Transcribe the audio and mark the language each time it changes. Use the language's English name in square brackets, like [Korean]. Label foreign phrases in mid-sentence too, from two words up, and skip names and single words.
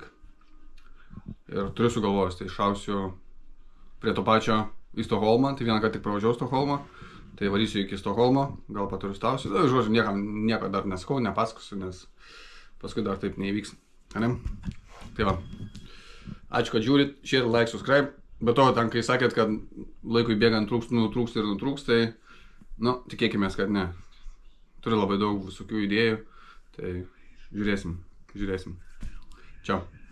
[Lithuanian] Ir turiu sugalvojus, tai šausiu prie to pačio į Stokholmą, tai vieną kartą tik pravažiavau Stokholmą, tai varysiu iki Stokholmo, gal paturistausiu, žodžiu, nieko dar neskau, nepasakosiu, nes paskui dar taip neįvyks. Tai va, ačiū, kad žiūrit, [English] share, like, subscribe. [Lithuanian] Be to, ten kai sakėt, kad laikui bėgant nutrūks, tai Nu, tikėkime, kad ne. Turi labai daug visokių idėjų, tai žiūrėsim. Čiau.